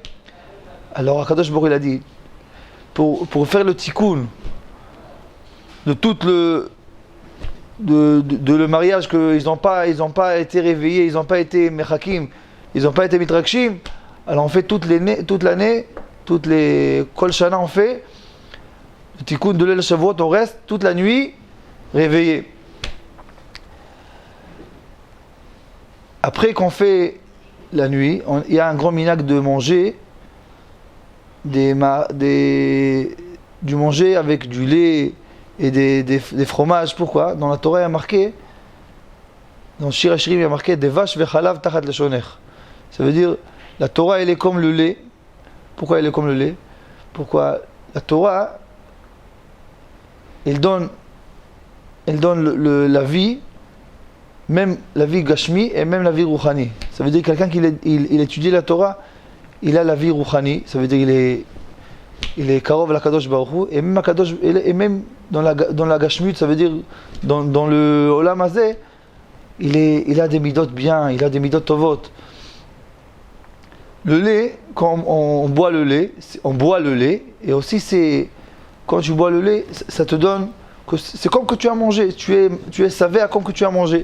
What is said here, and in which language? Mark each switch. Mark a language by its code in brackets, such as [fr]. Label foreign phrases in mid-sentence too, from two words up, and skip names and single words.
[fr] Alors Akadosh Baruch Hu il a dit pour faire le tikkun de tout le mariage, qu'ils n'ont pas été réveillés, ils n'ont pas été mechakim, ils n'ont pas été mitrakshim, alors on fait toute l'année, toutes les [he] כל שנה [fr] on fait le tikkun de l'El Shavuot, on reste toute la nuit réveillé. Après qu'on fait la nuit, il y a un grand minhag de manger du manger avec du lait et des fromages. Pourquoi? Dans la Torah il y a marqué dans Shir Hashirim, il y a marqué [he] דבש וחלב תחת לשונך. [fr] Ça veut dire, la Torah, elle est comme le lait. Pourquoi elle est comme le lait? Pourquoi la Torah, elle donne la vie, même la vie gashmi et même la vie rouhani. Ça veut dire quelqu'un qui il étudie la Torah, il a la vie rouhani. Ça veut dire il est [he] קרוב לקדוש ברוך הוא, [fr] et même dans la gashmut, ça veut dire dans le [he] עולם הזה, [fr] il a des midot bien, il a des [he] מידות טובות. [fr] Le lait, quand on boit le lait, et aussi quand tu bois le lait, ça te donne, c'est comme que tu as mangé, tu es savé à comme que tu as mangé.